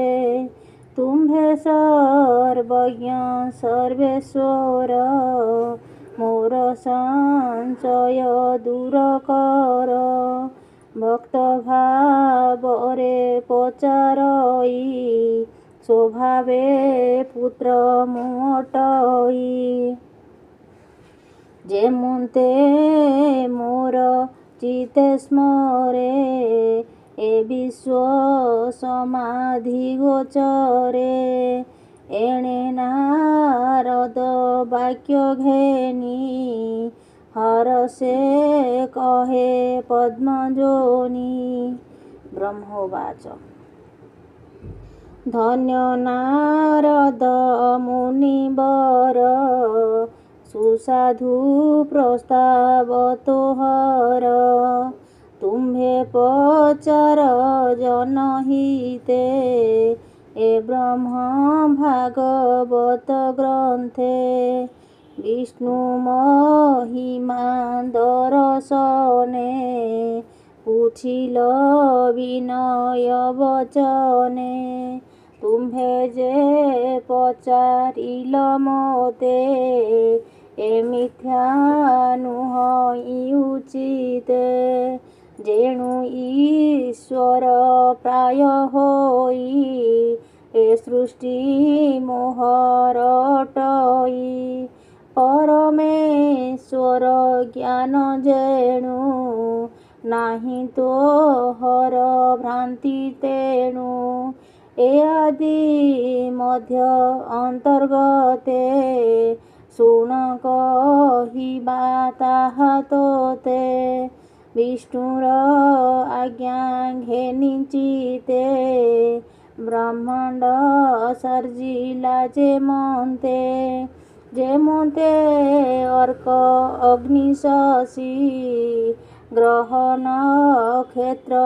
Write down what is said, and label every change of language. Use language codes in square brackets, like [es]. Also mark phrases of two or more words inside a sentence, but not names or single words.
[or] ତୁମ୍ଭେ ସର୍ବଜ୍ଞ ସର୍ବେଶ୍ୱର ମୋର ସଂଚୟ ଦୂର କର। ଭକ୍ତ ଭାବରେ ପଚାରଇ ସ୍ୱଭାବେ ପୁତ୍ର ମୁଅଟଇ। ଯେମୁନ୍ତେ ମୋର ଚିତେ ସ୍ମରେ ଏ ବିଶ୍ୱ ସମାଧି ଗୋଚରେ। ଏଣେ ନାରଦ ବାକ୍ୟ ଘେନି ହରସେ କହେ ପଦ୍ମଯୋନି। ବ୍ରହ୍ମୋବାଚ। ଧନ୍ୟ ନାରଦ ମୁନିବର ସୁସାଧୁ ପ୍ରସ୍ତାବ ତୋହର। ତୁମ୍ଭେ ପଚାର ଜନହିତେ ଏ ବ୍ରହ୍ମ ଭାଗବତ ଗ୍ରନ୍ଥେ। ବିଷ୍ଣୁ ମହିମା ଦର୍ଶନେ ପୁଛିଲ ବିନୟ ବଚନେ। ତୁମ୍ଭେ ଯେ ପଚାରିଲ ମୋତେ ଏ ମିଥ୍ୟା ନୁହଇ ଉଚିତେ। ଯେଣୁ ଈଶ୍ୱର ପ୍ରାୟ ହୋଇ ଏ ସୃଷ୍ଟି ମୋହରଟଇ। ପରମେଶ୍ୱର ଜ୍ଞାନ ଯେଣୁ ନାହି ତୋ ହର ଭ୍ରାନ୍ତି ତେଣୁ। ଏ ଆଦି ମଧ୍ୟ ଅନ୍ତର୍ଗତେ ଶୁଣ କହିବା ତାହା ତୋତେ ବିଷ୍ଣୁର ଆଜ୍ଞା ଘେନିଚିତେ ବ୍ରହ୍ମାଣ୍ଡ ସର୍ଜିଲା ଯେମତେ ଅର୍କ ଅଗ୍ନି ଶଶୀ ଗ୍ରହ ନକ୍ଷତ୍ର